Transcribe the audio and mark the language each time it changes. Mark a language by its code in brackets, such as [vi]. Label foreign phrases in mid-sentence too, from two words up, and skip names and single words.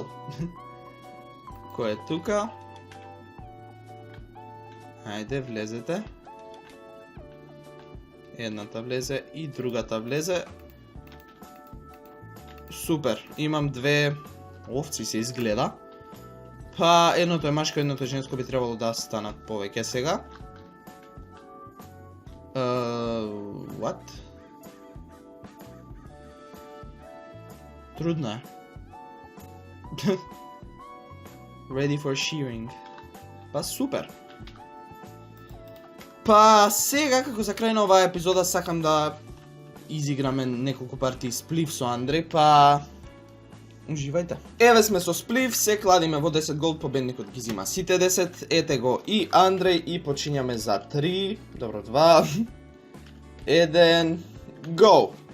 [mk] Кој е тука? Ајде, влезете. Едната влезе и другата влезе. Супер, имам 2 овци се изгледа. Па едното е машко, едното е женско, би требало да станат повеќе сега. [en] What? [mk] Трудно е. [en] Ready for shearing. [mk] Па супер. Па сега, како за крај на оваа епизода, сакам да изиграме неколку партии Сплив со Андреј, па уживајте. Еве сме со Сплив, се кладиме во 10 голд, победникот ги зима сите 10, ете го и Андреј и почињаме за 3, добро 2, 1, go!